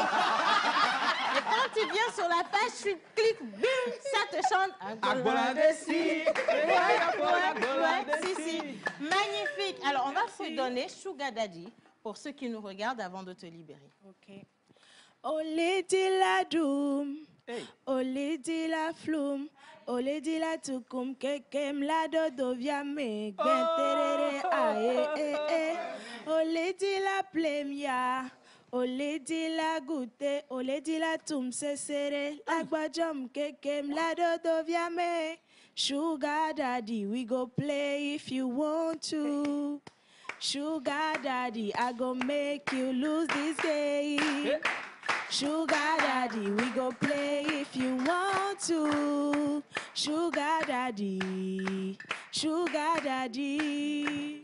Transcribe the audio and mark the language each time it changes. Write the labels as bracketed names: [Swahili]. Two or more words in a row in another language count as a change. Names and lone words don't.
[French] Et quand tu viens sur la page, tu cliques, bim, ça te chante. Si. Magnifique. Alors on va se donner Sugar Daddy pour ceux qui nous regardent avant de te libérer. [Ewe] Ok. Ole di la doom, ole di la floum, ole di la tukum kekem la dodo via me gbenterere ae. Ole di la plemia, ole di la goûter, ole di la tum sesere, la gbajom kekem la dodo via me. [Nigerian Pidgin] Sugar Daddy, we go play if you want to. Sugar Daddy, I go make you lose this game. Sugar Daddy, we go play if you want to. Sugar Daddy, Sugar Daddy.